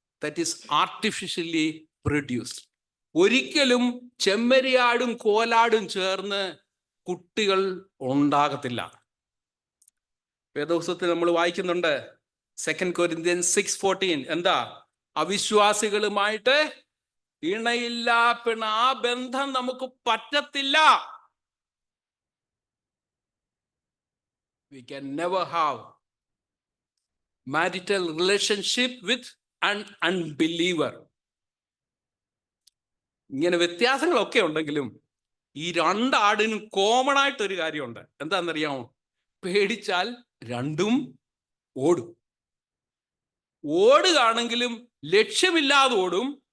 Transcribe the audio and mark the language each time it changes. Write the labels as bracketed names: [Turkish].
[English] That is artificially produced. [Malayalam] ഒരിക്കലും ചെമ്മരിയാടും കോലാടും ചേർന്ന് കുട്ടികൾ ഉണ്ടാകത്തില്ല. വേദപുസ്തകത്തിൽ നമ്മൾ വായിക്കുന്നുണ്ട്, 2 Corinthians 6:14. എന്താ? അവിശ്വാസികളുമായിട്ട് ഇണയില്ല, പിന്നെ ആ ബന്ധം നമുക്ക് പറ്റത്തില്ല. [English] We can never have marital relationship with an unbeliever. [Malayalam] ഇങ്ങനെ വ്യത്യാസങ്ങളൊക്കെ ഉണ്ടെങ്കിലും ഈ 2 ആടിനും കോമൺ ആയിട്ടൊരു കാര്യമുണ്ട്. എന്താണെന്നറിയാമോ? പേടിച്ചാൽ രണ്ടും ഓടും. ഓടുകയാണെങ്കിലും ലക്ഷ്യമില്ലാതെ ഓടും.